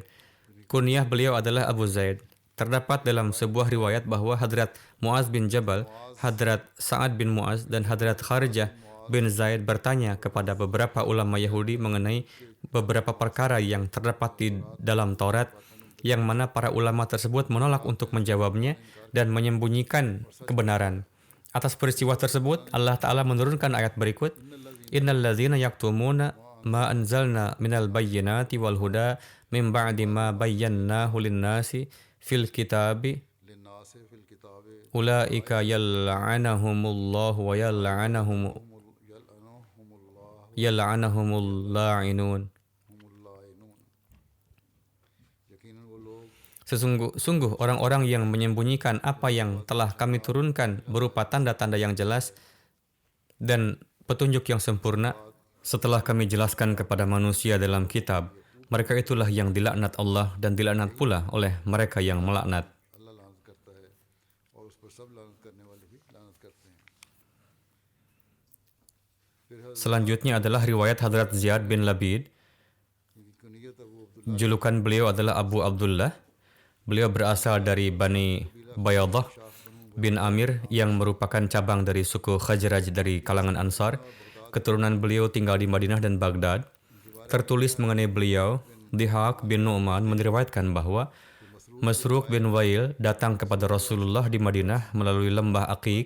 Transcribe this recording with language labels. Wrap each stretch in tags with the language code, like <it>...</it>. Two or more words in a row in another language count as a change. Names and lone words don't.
<id>Kunyah beliau adalah Abu Zaid. Terdapat dalam sebuah riwayat bahwa Hadrat Muaz bin Jabal, Hadrat Sa'ad bin Muaz, dan Hadrat Kharijah bin Zaid bertanya kepada beberapa ulama Yahudi mengenai beberapa perkara yang terdapat di dalam Taurat, yang mana para ulama tersebut menolak untuk menjawabnya dan menyembunyikan kebenaran. Atas peristiwa tersebut, Allah Ta'ala menurunkan ayat berikut,</id> <ar>إن الذين يكتمون ما أنزلنا من البينات والهدى من بعد ما بيناه للناس في الكتاب أولئك يلعنهم الله ويلعنهم يلعنهم اللاعنون.</ar> <id>Sungguh orang-orang yang menyembunyikan apa yang telah kami turunkan berupa tanda-tanda yang jelas dan petunjuk yang sempurna setelah kami jelaskan kepada manusia dalam kitab, mereka itulah yang dilaknat Allah dan dilaknat pula oleh mereka yang melaknat.</id> <hi>अल्लाह लानत करता है और उस पर सब लानत करने वाले भी लानत करते हैं.</hi> <id>Selanjutnya adalah riwayat Hadrat Ziyad bin Labid.</id> <hi>इनकी कुनियत अबू अब्दुल्ला</hi> <id>Julukan beliau adalah Abu Abdullah. Beliau berasal dari Bani Bayadah bin Amir yang merupakan cabang dari suku Khazraj dari kalangan Ansar. Keturunan beliau tinggal di Madinah dan Baghdad. Tertulis mengenai beliau, Dihaq bin Nu'man meriwayatkan bahwa Masruq bin Wail datang kepada Rasulullah di Madinah melalui lembah Aqiq.</id>